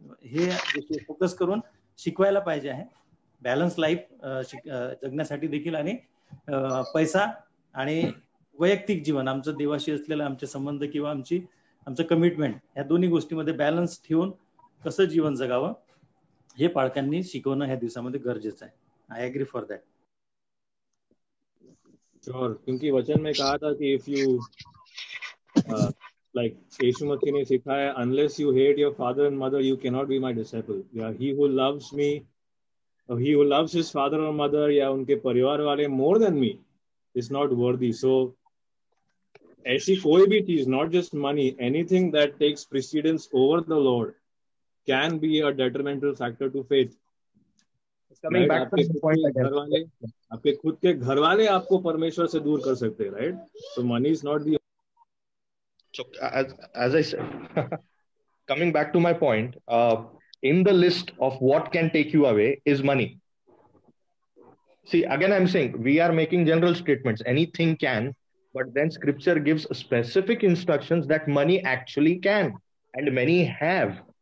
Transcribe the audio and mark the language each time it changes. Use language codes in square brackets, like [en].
[mr] हे फोकस करून शिकवायला पाहिजे आहे. बॅलन्स लाईफ जगण्यासाठी देखील, आणि पैसा आणि वैयक्तिक जीवन, आमचं देवाशी असलेलं आमचे संबंध किंवा आमचं कमिटमेंट, या दोन्ही गोष्टीमध्ये बॅलन्स ठेवून कसं जीवन जगावं, हे पाळकांनी शिकवणं ह्या दिवसामध्ये गरजेचं आहे. [en] I agree for that. [hi] श्योर, क्योंकि वचन में कहा था कि [en] if you like [hi] यीशु मसीह ने सिखाया, [en] unless you hate your father and mother you cannot be my disciple. Yeah, he who loves me, he who loves his father or mother [hi] या उनके परिवार वाले [en] more than me is not worthy. So [hi] ऐसी कोई भी चीज, [en] not just money, anything that takes precedence over the Lord can be a detrimental factor to faith. Coming Right? back to the point again. [hi] आपके खुद के घर वाले आपको परमेश्वर से दूर कर सकते हैं, [en] right? So money is not the. So as I said, coming back to my point, in the list of what can take you away is money. See, again, I'm saying we are making general statements. Anything can, but then Scripture gives specific instructions that money actually can, and many have.